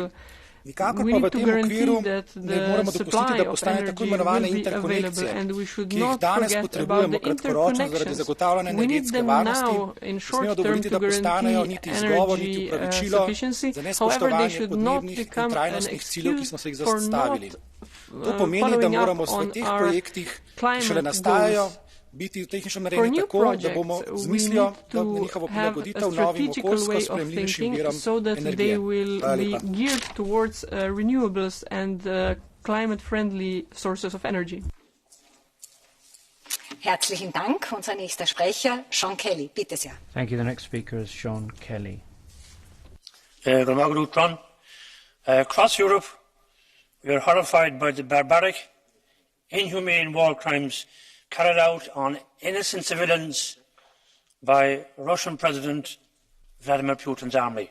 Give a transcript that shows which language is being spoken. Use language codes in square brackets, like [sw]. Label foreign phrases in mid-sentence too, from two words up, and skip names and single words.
[sl] Nikakor pa v tem okviru ne moremo dopustiti, da postane tako imenovane interkonekcije, ki jih danes potrebujemo kratkoročno zaradi zagotavljanja energetske varnosti, ne smemo dovoliti, da postanejo niti izgovor, niti upravičilo za nespoštovanje podnebnih in trajnostnih ciljev, ki smo se jih zastavili. To pomeni, da moramo v teh projektih, ki šele nastajajo, biti tehnično narejeni tako, da bomo z mislijo, da bo njihovo prilagoditev novim okoljsko sprejemljivejšim virom energije. Hvala lepa. [de] Herzlichen Dank. Unser nächster Sprecher, Sean Kelly. Bitte sehr. [en] Thank you. The next speaker is Sean Kelly. Across Europe, we are horrified by the barbaric, inhumane war crimes carried out on innocent civilians by Russian President Vladimir Putin's army.